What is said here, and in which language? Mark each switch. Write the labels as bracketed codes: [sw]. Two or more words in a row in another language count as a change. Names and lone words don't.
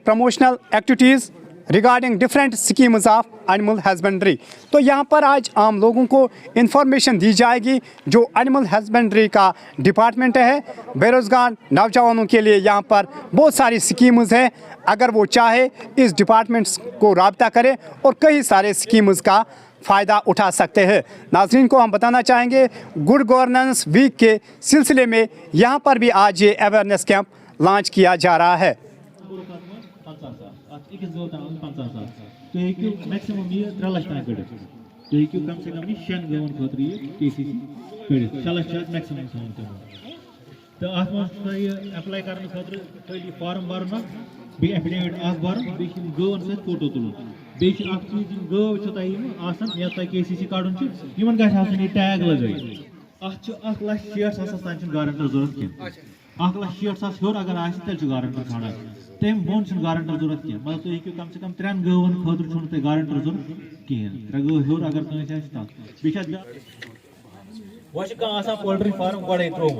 [en] promotional activities regarding different schemes of animal husbandry [ur] تو یہاں پر آج عام لوگوں کو انفارمیشن دی جائے گی جو [en] animal husbandry [ur] کا ڈپارٹمنٹ ہے بے روزگار نوجوانوں کے لیے یہاں پر بہت ساری اسکیمز ہیں اگر وہ چاہے اس ڈپارٹمنٹ کو رابطہ کرے اور کئی سارے اسکیمز کا فائدہ اٹھا سکتے ہیں ناظرین کو ہم بتانا چاہیں گے [en] good governance week [ur] کے سلسلے میں یہاں پر بھی آج یہ [en] awareness camp [ur] لانچ کیا جا رہا ہے [ks] تُہۍ ہیٚکِو میکسِمم یہِ 3 لَچھ تام کٔڑِتھ تُہۍ ہیٚکِو کم سے کم یہِ 6 گٲوَن خٲطرٕ یہِ KCC کٔڑِتھ 6 لَچھ چھِ اَتھ میکسِمم تھاوُن تِمن تہٕ اَتھ منٛز چھُ تۄہہِ یہِ ایپلاے کرنہٕ خٲطرٕ خٲلی فارم بَرُن اکھ بیٚیہِ ایفِڈیوِٹ اکھ بَرُن بیٚیہِ چھِ یِم گٲوَن سۭتۍ فوٹو تُلُن بیٚیہِ چھُ اکھ چیٖز یِم گٲو چھِ تۄہہِ یِم آسان یَتھ تۄہہِ KCC کَڑُن چھُ یِمن گژھِ آسُن یہِ ٹیگ لگٲیِتھ اَتھ چھُ 1,60,000 تام چھُنہٕ گارنٹر ضوٚرتھ کینٛہہ 1,60,000 ہیوٚر اگر آسہِ تیٚلہِ چھُ گارنٹر ژھانڈان تمہِ بۄن چھُنہٕ گارنٹر ضوٚرتھ کینٛہہ مطلب تُہۍ ہیٚکِو کم سے کم 3 گٲوَن خٲطرٕ چھُنہٕ تۄہہِ گارنٹر ضوٚرتھ کِہیٖنۍ 3 گٲو ہیوٚر اگر کٲنٛسہِ آسہِ تتھ بیٚیہِ چھِ اَتھ وۄنۍ چھُ کانٛہہ آسان [en] poultry farm [ks] گۄڈَے ترٛوومُت